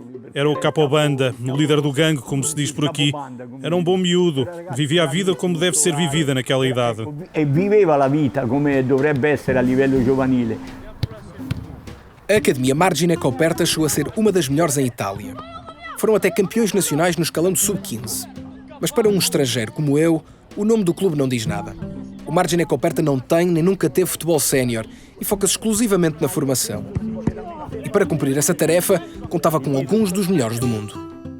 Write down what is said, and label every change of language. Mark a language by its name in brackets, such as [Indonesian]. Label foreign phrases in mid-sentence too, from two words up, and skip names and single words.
[Portuguese] Era o capobanda, o líder do gangue, como se diz por aqui. Era um bom miúdo, vivia a vida como deve ser vivida naquela idade. [Italian] E viveva la vita come dovrebbe essere a livello giovanile. [Portuguese] A Academia Margine Coperta chegou a ser uma das melhores em Itália. Foram até campeões nacionais no escalão de sub-15. Mas para um estrangeiro como eu, o nome do clube não diz nada. O Margine Coperta não tem nem nunca teve futebol sénior e foca-se exclusivamente na formação. E para cumprir essa tarefa, contava com alguns dos melhores do mundo.